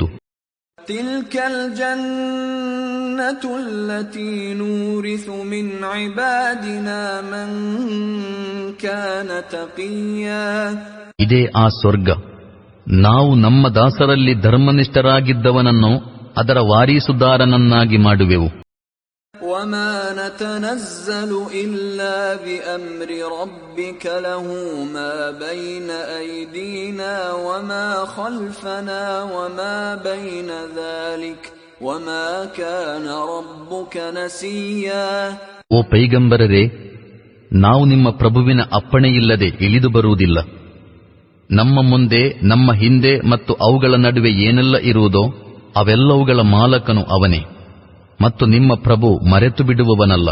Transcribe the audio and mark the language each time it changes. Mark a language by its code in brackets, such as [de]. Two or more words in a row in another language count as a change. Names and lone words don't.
[ar] تلك الجنة التي نورث من عبادنا من كان تقيا. [kn] ಇದೇ ಆ ಸ್ವರ್ಗ. ನಾವು ನಮ್ಮ ದಾಸರಲ್ಲಿ ಧರ್ಮನಿಷ್ಠರಾಗಿದ್ದವನನ್ನು ಅದರ ವಾರೀಸುದಾರನನ್ನಾಗಿ ಮಾಡುವೆವು. [ar] وما نتنزل إلا بأمر ربك له ما بين أيدينا وما خلفنا وما بين ذلك وما كان ربك نسيا. [kn] ಓ ಪೈಗಂಬರರೇ, ನಾವು ನಿಮ್ಮ ಪ್ರಭುವಿನ ಅಪ್ಪಣೆಯಿಲ್ಲದೆ ಇಳಿದು ಬರುವುದಿಲ್ಲ. ನಮ್ಮ ಮುಂದೆ, ನಮ್ಮ ಹಿಂದೆ ಮತ್ತು ಅವುಗಳ ನಡುವೆ ಏನೆಲ್ಲ ಇರುವುದೋ ಅವೆಲ್ಲವುಗಳ ಮಾಲಕನು ಅವನೇ ಮತ್ತು ನಿಮ್ಮ ಪ್ರಭು ಮರೆತು ಬಿಡುವವನಲ್ಲ.